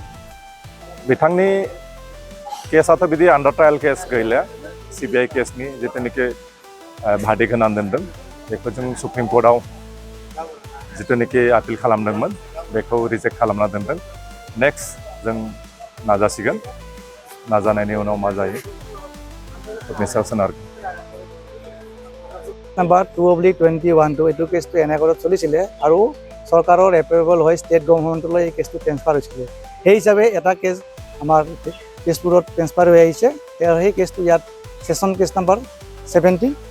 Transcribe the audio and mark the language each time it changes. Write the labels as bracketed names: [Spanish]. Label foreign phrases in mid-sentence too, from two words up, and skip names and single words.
[Bodo] बिथांनि केसआथ' बिदि आन्डार ट्रायल केस गैला CBI केसनि जिथुनिखि भार्डिक्ट होनानै दोनदों बेखौ जों सुप्रिम कर्टआव जिथुनिखि आपिल खालामदोंमोन बेखौ रिजेक्ट खालामना दोनदों नेक्स्ट जों नाजासिगोन नाजानायनि उनाव मा जायो बेनि सायाव सोनारगोन [Assamese] নাম্বাৰ 2/21 এইটো কেছটো এনে ঘৰত চলিছিলে আৰু চৰকাৰৰ এপ্ৰুভেল হৈ ষ্টেট গভৰ্ণমেণ্টলৈ এই কেছটো ট্ৰেন্সফাৰ হৈছিলে সেই হিচাপে এটা কেছ আমাৰ তেজপুৰত ট্ৰেন্সফাৰ হৈ আহিছে সেই কেছটো ইয়াত সেশন কেছ নাম্বাৰ 70